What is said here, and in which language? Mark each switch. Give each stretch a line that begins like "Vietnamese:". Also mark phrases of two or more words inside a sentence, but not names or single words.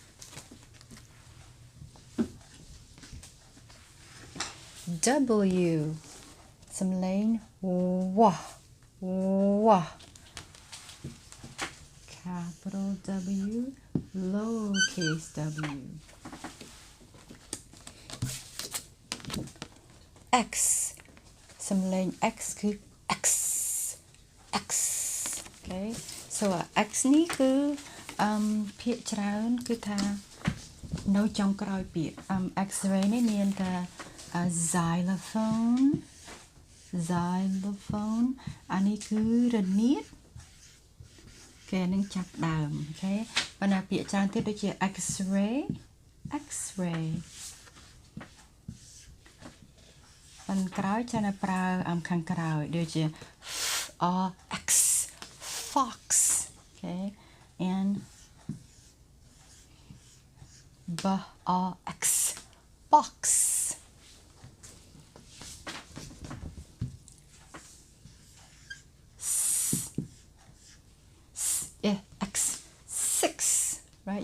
English: W, សំឡេង wah, capital W, lowercase w.
Khmer: X, សំឡេង X គឺ X.
English: Okay, so
Khmer: X នេះគឺភាគច្រើនគឺថានៅចុងក្រោយពាក្យ X-ray នេះមានតែ xylophone អានេះគឺរនាតគេនឹងចាប់ដើមអូខេប៉ុន្តែពាក្យច្រើនទៀតដូចជា X-ray ប៉ុន្តែក្រោយចាំតែប្រើខាងក្រោយដូចជា
English: X fox okay and X box. X 6, right?